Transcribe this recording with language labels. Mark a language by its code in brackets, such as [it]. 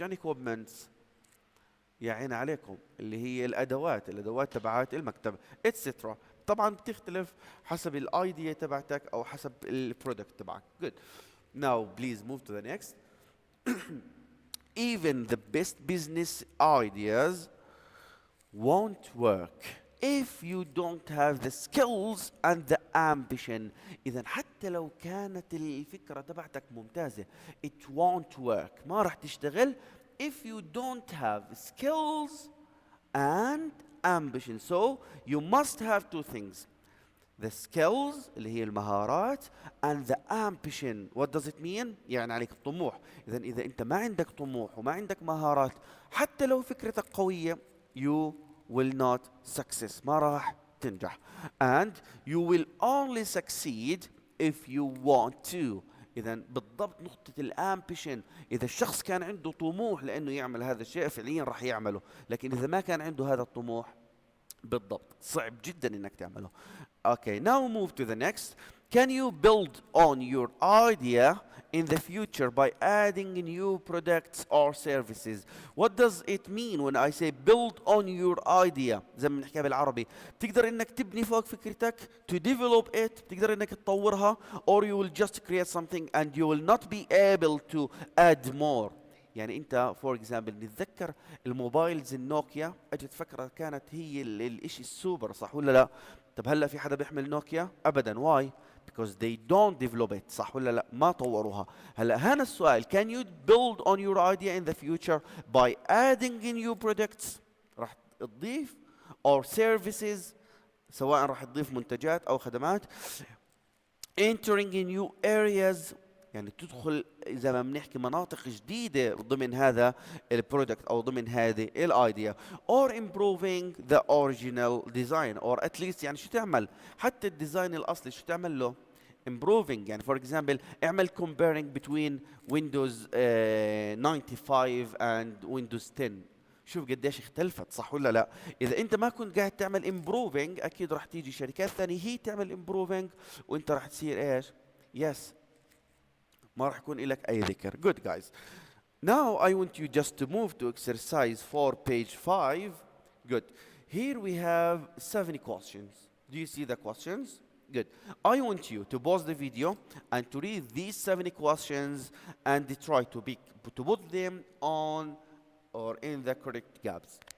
[ar] يعني equipment يا عين عليكم اللي هي الادوات تبعات المكتب etc. طبعا بتختلف حسب الايديا تبعتك او حسب البرودكت تبعك. [en] Good. Now please move to the next. Even the best business ideas won't work if you don't have the skills and the ambition. [ar] إذا حتى لو كانت الفكرة تبعتك ممتازة [en] it won't work [ar] ما راح تشتغل [en] if you don't have skills and ambition. So you must have two things. The skills [ar] اللي هي المهارات [en] and the ambition. What does it mean؟ [ar] يعني عليك الطموح. إذا أنت ما عندك طموح وما عندك مهارات حتى لو فكرتك قوية [en] you will not success [ar] ما راح تنجح. [en] And you will only succeed if you want to. [ar] إذا بالضبط نقطة الامبيشن، إذا الشخص كان عنده طموح لأنه يعمل هذا الشيء فعليا راح يعمله، لكن إذا ما كان عنده هذا الطموح بالضبط صعب جدا إنك تعمله. [en] Okay, now move to the next. Can you build on your idea in the future by adding new products or services? What does it mean when I say build on your idea؟ [ar] زي ما بنحكيها بالعربي، بتقدر انك تبني فوق فكرتك [en] to develop it، [ar] بتقدر انك تطورها [en] or you will just create something and you will not be able to add more. [ar] يعني انت فور اكزامبل نتذكر الموبايلز النوكيا، اجت فكره كانت هي الاشي السوبر، صح ولا لا؟ طب هلا في حدا بيحمل نوكيا؟ ابدا. واي؟ [en] because they don't develop it، [ar] صح ولا لا؟ ما طوروها. هلا هنا السؤال [en] can you build on your idea in the future by adding new products، [ar] راح تضيف [en] or services، [ar] سواء راح تضيف منتجات او خدمات، [en] entering in new areas، [ar] يعني تدخل زي ما بنحكي مناطق جديدة ضمن هذا البرودكت أو ضمن هذه الايديا، [en] or improving the original design or at least [ar] يعني شو تعمل حتى الديزاين الأصلي شو تعمل له improving. يعني [en] for example [ar] اعمل [en] comparing between Windows 95 and Windows 10، [ar] شوف قديش اختلفت، صح ولا لا؟ اذا انت ما كنت قاعد تعمل improving اكيد راح تيجي شركات ثانيه هي تعمل improving وانت راح تصير ايش؟ يس ما راح يكون لك اي ذكر. [en] Good guys. Now I want you just to move to exercise 4 page 5. Good. Here we have 7 questions. Do you see the questions? Good. I want you to pause the video and to read these 7 questions and try to put them on or in the correct gaps.